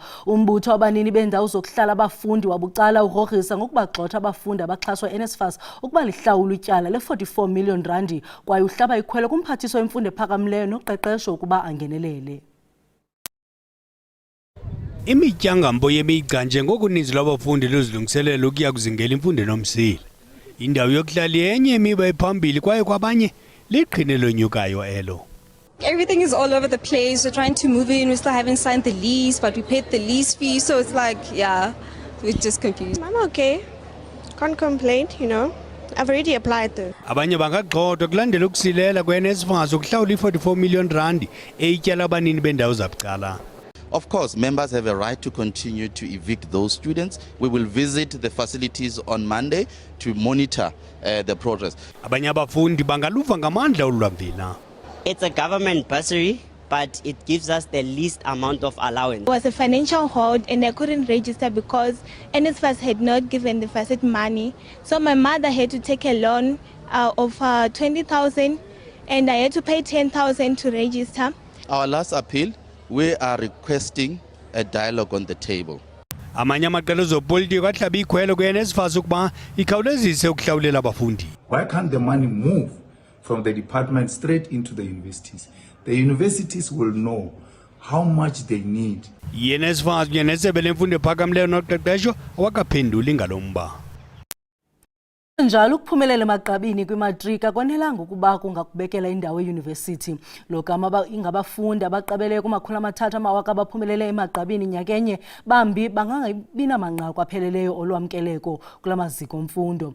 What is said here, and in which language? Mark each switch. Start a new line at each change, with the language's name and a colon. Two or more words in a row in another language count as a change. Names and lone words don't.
Xhosa: Umbutho wabanini beendawo zokuhlala abafundi wabucala ugrogrisa ngokubagxotha abafundi abaxhaswa yi-NSFAS ukuba lihlawule ityala le-44 million randi kwaye uhlaba ikhwelo kumphathiswa wemfundo ephakamileyo noqeqesho ukuba angenelele. Imityangambo yemigca njengoko uninzi lwabafundi luzilungiselela ukuya kuzingela imfundo enomsila. Indawo yokuhlala yenye imiba ephambili kwaye kwabanye liqhine lonyukayo elo.
English: Everything is all over the place. We're trying to move in. We still haven't signed the lease, but we paid the lease fee. So it's like, yeah, we're just confused. I'm okay. Can't complain, you know. I've already applied though.
Xhosa: Abanye bangagxothwa kulandela ukusilela kwe-NSFAS ukuhlawula i-44 million randi eyityala abanini bendawo zabucala.
English: Of course, members have a right to continue to evict those students. We will visit the facilities on Monday to monitor the progress.
Xhosa: Abanye abafundi bangaluva ngamandla olwamvila.
English: It's a government bursary, but it gives us the least amount of allowance. It was a financial hold and I couldn't register because NSFAS had not given the facet money. So my mother had to take a loan of 20,000 and I had to pay 10,000 to register. Our last appeal, we are requesting a dialogue on the table.
Xhosa: Amanye amaqela ezopolitiko ahlabe ikhwelo ku-NSFAS ukuba ikhawulezise ukuhlawulela abafundi.
English: Why can't the money move from the department straight into the universities? The universities will know how much they need.
Xhosa: I-NSFAS kunye nesebe lemfundo ephakamileyo noqeqesho awakaphenduli ngalo mba. Njalo ukuphumelela emagqabini kwimatrika kwanelanga ukuba kungakubekela indawo eyunivesithi. Lo gama ingabafundi abaqabeleyo ku-300 amawaka abaphumelele emagqabini nyakenye bambi bangangabi namanqaku apheleleyo olwamkeleko kula maziko mfundo.